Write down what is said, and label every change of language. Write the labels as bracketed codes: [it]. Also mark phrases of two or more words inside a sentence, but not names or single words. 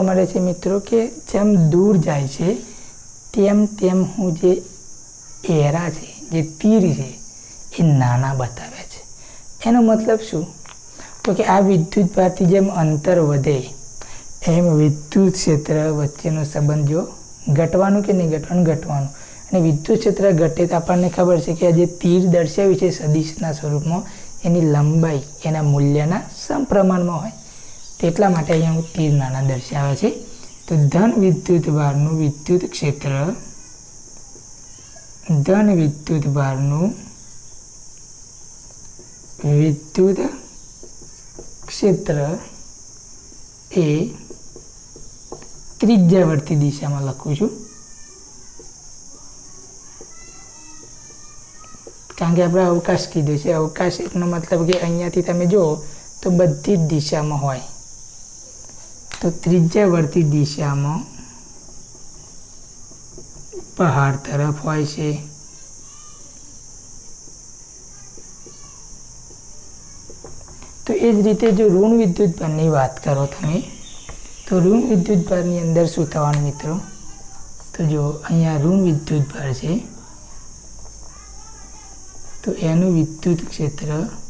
[gu] મળે છે મિત્રો કે જેમ દૂર જાય છે તેમ તેમ હું જે એરો છે જે તીર છે એ નાના બતાવ્યા છે। એનો મતલબ શું તો કે આ વિદ્યુતભારથી જેમ અંતર વધે એમ વિદ્યુત ક્ષેત્ર વચ્ચેનો સંબંધ જો ઘટવાનું કે નહીં ઘટવાનું ઘટવાનું અને વિદ્યુત ક્ષેત્ર ઘટે તો આપને ખબર છે કે આ જે તીર દર્શાવ્યું છે સદિશના સ્વરૂપમાં એની લંબાઈ એના મૂલ્યના સમપ્રમાણમાં હોય તેટલા માટે અહીંયા હું તીર નાના દર્શાવે છે। તો ધન વિદ્યુતભારનું વિદ્યુત ક્ષેત્ર ધન વિદ્યુતભારનું વિદ્યુત ક્ષેત્ર એ ત્રિજ્યાવર્તી દિશામાં લખું છું કારણ કે આપણે અવકાશ કીધું છે। અવકાશ એનો મતલબ કે અહીંયાથી તમે જુઓ તો બધી જ દિશામાં હોય તો ત્રિજ્યાવર્તી દિશામાં બહાર તરફ હોય છે। તો એ જ રીતે જો ઋણ વિદ્યુતભારની વાત કરો તમે તો ઋણ વિદ્યુતભારની અંદર શું થવાનું મિત્રો તો જો અહીંયા ઋણ વિદ્યુતભાર છે તો એનું વિદ્યુત ક્ષેત્ર